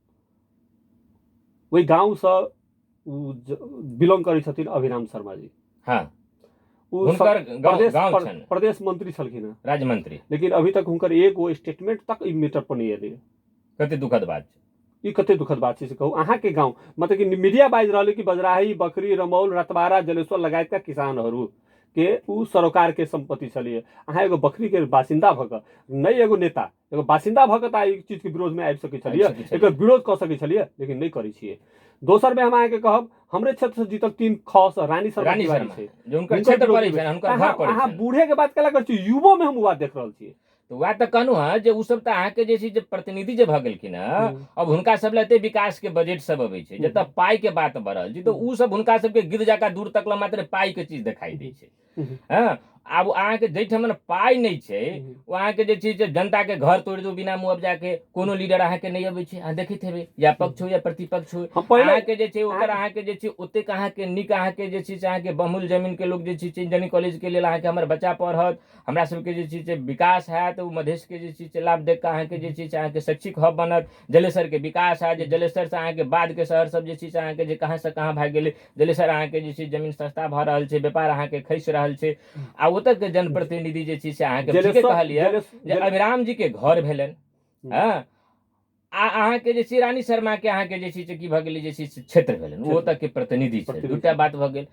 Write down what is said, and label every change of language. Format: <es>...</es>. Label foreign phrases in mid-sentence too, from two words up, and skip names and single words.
<mai>वही गाँव से बिलोंग करै छथिन अभिराम शर्मा जी। हाँ, ओ हुनकर गाँव छनि, प्रदेश मंत्री छलखिन हैं, राज्य मंत्री, लेकिन अभी तक हुनकर एगो स्टेटमेंट तक ई मैटर पर नहीं एलै। कते दुखद बात छै ई, कते दुखद बात छै से कहू। अहाँ के गाँव मतलब कि मीडिया बाजि रहल कि बजराही, बकरी, रमौल, रतबारा, जलेश्वर लगायतका किसानहरू के उ सरोकार के संपत्ति छलिए। अहाँ एगो बकरी के बासिंदा भऽ कऽ, नहीं एगो नेता, एगो बासिंदा भऽ कऽ तऽ ई चीज के विरोध में आबि सकै छलिए, एकर विरोध कऽ सकै छलिए, लेकिन नहीं करै छियै। दोसर में हम अहाँ के कहब, हमरे क्षेत्र से जीतल 3 खस रानी शर्मा तिवारी छै, जो हुनकर क्षेत्र पड़ै छै, हुनकर घर पड़ै छै। अहाँ बूढ़े के बात केला करै छी, युवो में हम बात देख रहल छियै। तो वह तो कहलू हाँ जे उ सब तऽ अहाँ के जे छै जे प्रतिनिधि जे भऽ गेलखिन हँ, अब हुनका सब लेल एते विकास के बजट सब अबै छै, जतऽ पाई के बात बढ़ल छै, तो उ सब हुनका सबके गिद्ध जकाँ दूर तक ला मात्र पाई के चीज दिखाई दै छै। हाँ, आब अहाँके जाहिठाम पाइ नहि छै ओ अहाँके जे छै से जनताके घर तोड़ि दू बिना मुआवजा के कोनो लीडर अहाँके नहि अबै छै, अहाँ देखैत हेबै, या पक्ष हो या प्रतिपक्ष हो, हम पहिले अहाँके जे छै ओकर अहाँके जे छै ओतेक अहाँके नीक अहाँके जे छै से अहाँके बहुमूल्य जमीनके लोक जे छै से इंजीनियरिंग कॉलेजके लेल अहाँके हमर बच्चा पढ़त, हमरा सबके जे छै से विकास हैत, ओ मधेशके जे छै से लाभ देख कऽ अहाँके जे छै से अहाँके शैक्षिक हब बनत, जलेसरके विकास हैत, जे जलेसरसँ अहाँके बादके शहर सब जे छै से अहाँके जे कहाँसँ कहाँ भागि गेलै, जलेसर अहाँके जे छै जमीन सस्ता भऽ रहल छै, व्यापार अहाँके खसि रहल छै, आ ओतऽके जनप्रतिनिधि जे छै से अहाँके ठीके कहलियै जे अभिराम जी के घर भेलनि, हँ, आ अहाँके जे छै रानी शर्मा के अहाँके जे छै से की भऽ गेलै जे छै से क्षेत्र भेलनि, ओ ओतऽ के प्रतिनिधि छै, दूटा बात भऽ गेल।</mai>